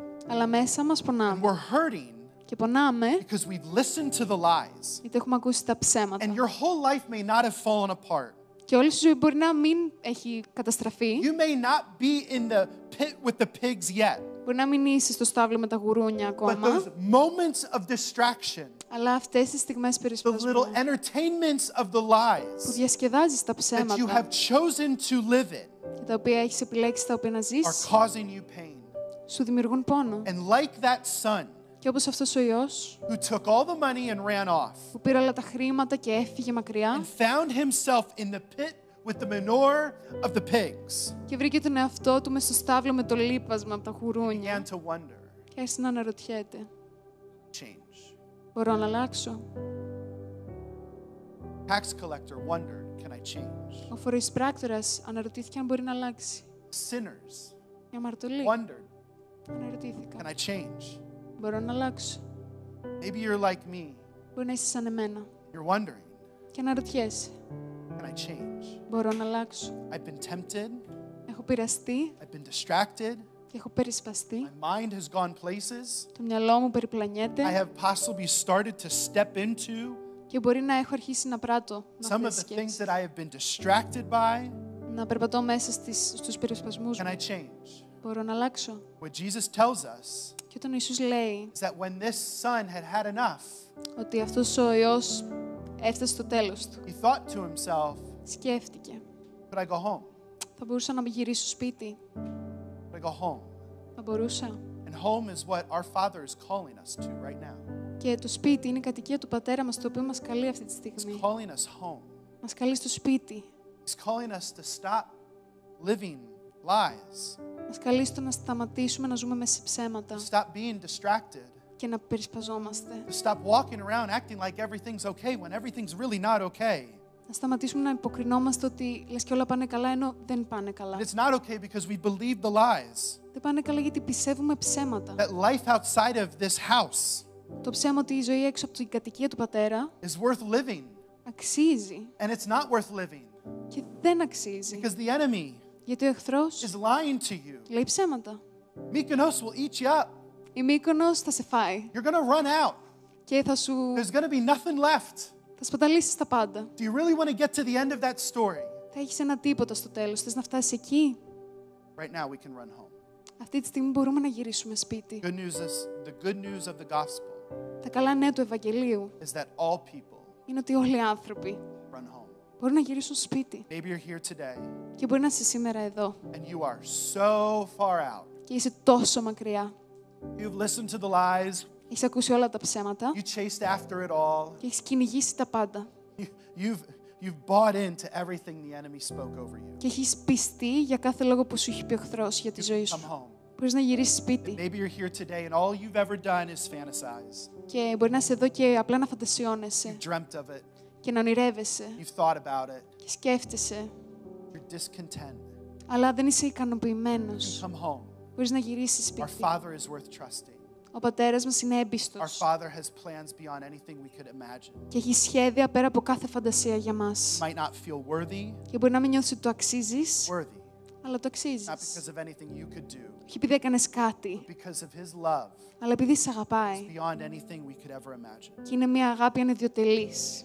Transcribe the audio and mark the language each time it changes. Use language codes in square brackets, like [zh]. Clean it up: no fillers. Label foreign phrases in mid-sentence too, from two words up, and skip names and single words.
[el] αλλά μέσα μας [en] And [el] πονάμε. [en] we're hurting [el] Και πονάμε [en] because we've listened to the lies. [el] γιατί έχουμε ακούσει τα [en] And [el] ψέματα. [en] your whole life may not have fallen apart. [el] Και όλη σου ζωή μπορεί να μην έχει καταστραφεί. [en] You may not be in the pit with the pigs yet. [el] Μπορεί να μην είσαι στο στάβλο με τα γουρούνια [en] But [el] ακόμα. [en] those moments of distraction, [el] Αλλά αυτές τις στιγμές [en] the [el] περισπασμού [en] little entertainments of the [el] που [en] lies [el] διασκεδάζεις τα [en] that you [el] ψέματα [en] have chosen to live in [el] και τα οποία έχεις επιλέξει τα οποία να [en] are [el] ζεις, [en] causing you pain. [el] σου δημιουργούν πόνο. [en] And like that son [el] Και όπως αυτός ο ιός [en] who took all the money and ran off [el] που πήρε όλα τα χρήματα και έφυγε μακριά [en] and found himself in the pit with the manure of the pigs, [el] και βρήκε τον εαυτό του μες στο στάβλο με το λίπασμα από τα γουρούνια [en] began to wonder, [el] και άρχισε να αναρωτιέται, [en] change. [el] μπορώ να αλλάξω? [en] Tax collector wondered, can I change? [el] Ο φοροεισπράκτορας αναρωτήθηκε αν μπορεί να αλλάξει. [en] Sinners [el] Η αμαρτωλή [en] wondered, [el] αναρωτήθηκα, [en] can I change? [el] μπορώ να αλλάξω? [en] Maybe you're like me. [el] Μπορεί να είσαι σαν εμένα [en] You're wondering, [el] και αναρωτιέσαι, [en] can I change? [el] μπορώ να αλλάξω? [en] I've been tempted. [el] Έχω πειραστεί [en] I've been distracted. [el] και έχω περισπαστεί. [en] My mind has gone places. [el] Το μυαλό μου [en] I [el] περιπλανιέται [en] have possibly started to step into [el] και μπορεί να έχω αρχίσει να πράττω με [en] some of [el] αυτές [en] the [el] τις [en] things [el] σκέψεις. [en] that I have been distracted by. [el] Να περπατώ μέσα στους περισπασμούς [en] Can [el] μου. [en] I change? [el] Μπορώ να αλλάξω? [en] What Jesus tells us [el] Και όταν ο Ιησούς λέει [en] is that when this son had had enough, [el] ότι αυτός ο Υιός έφτασε στο τέλος του, [en] he thought to himself, [el] σκέφτηκε, [en] could I go home? [el] θα μπορούσα να γυρίσω σπίτι? [en] Could I go home? [el] Θα μπορούσα? [en] And home is what our Father is calling us to right now. [el] Και το σπίτι είναι η κατοικία του Πατέρα μας, το οποίο μας καλεί αυτή τη [en] He's [el] στιγμή. [en] calling us home. [el] Μας καλεί στο σπίτι. [en] He's calling us to stop living lies, [el] Μας καλεί στο να σταματήσουμε να ζούμε μέσα σε ψέματα [en] to stop being distracted, [el] και να περισπαζόμαστε. [en] to stop walking around acting like everything's okay when everything's really not okay. [el] Να σταματήσουμε να υποκρινόμαστε ότι λες και όλα πάνε καλά, ενώ δεν πάνε καλά. [en] And it's not okay because we believe the lies. [el] Δεν πάνε καλά γιατί πιστεύουμε ψέματα. [en] That life outside of this house [el] Το ψέμα ότι η ζωή έξω από την κατοικία του Πατέρα [en] is worth living. [el] αξίζει [en] And it's not worth living [el] και δεν αξίζει. [en] because the enemy [el] Γιατί ο εχθρός [en] is lying to you. [el] λέει ψέματα. [en] Mykonos will eat you up. [el] Η Μύκονος θα σε φάει [en] You're going to run out. [el] και θα σου [en] There's going to be nothing left. [el] θα σπαταλήσεις τα πάντα. [en] Do you really want to get to the end of that story? [el] Θα έχεις ένα τίποτα στο τέλος. Θες να φτάσεις εκεί? [en] Right now we can run home. [el] Αυτή τη στιγμή μπορούμε να γυρίσουμε σπίτι. [en] Good news is the good news of the gospel [el] Τα καλά νέα του Ευαγγελίου [en] is that all people [el] είναι ότι όλοι οι άνθρωποι [en] run home. [el] μπορούν να γυρίσουν σπίτι. [en] Maybe you're here today [el] Και μπορεί να είσαι σήμερα εδώ [en] and you are so far out. [el] και είσαι τόσο μακριά. [en] You've listened to the lies. [el] Έχεις ακούσει όλα τα ψέματα [en] You chased after it all. [el] και έχεις κυνηγήσει τα πάντα. [en] You've bought into everything the enemy spoke over you. [el] Και έχεις πιστεί για κάθε λόγο που σου έχει πει ο εχθρός για τη ζωή [en] Come [el] σου. [en] home. [el] Μπορείς να γυρίσεις σπίτι. [en] Maybe you're here today and all you've ever done is fantasize. [el] Και μπορεί να είσαι εδώ και απλά να φαντασιώνεσαι [en] You've dreamt of it. [el] και να ονειρεύεσαι [en] You've thought about it. [el] και σκέφτεσαι, [en] You're discontent. [el] αλλά δεν είσαι ικανοποιημένος. [en] Come home. [el] Μπορείς να γυρίσεις [en] Our [el] σπίτι. [en] Father is worth trusting. [el] Ο πατέρας μας είναι [en] Our [el] έμπιστος [en] Father has plans beyond anything we could imagine. [el] και έχει σχέδια πέρα από κάθε φαντασία για μας. [en] Might not feel worthy, [el] Και μπορεί να μην νιώθεις ότι το αξίζεις, [en] worthy, [el] αλλά το [en] not [el] αξίζεις. [en] because of anything you could do, [el] Όχι επειδή έκανες κάτι, [en] because of His love [el] αλλά επειδή σε αγαπάει. [en] beyond anything we could ever imagine. [el] Και είναι μια αγάπη ανιδιοτελής.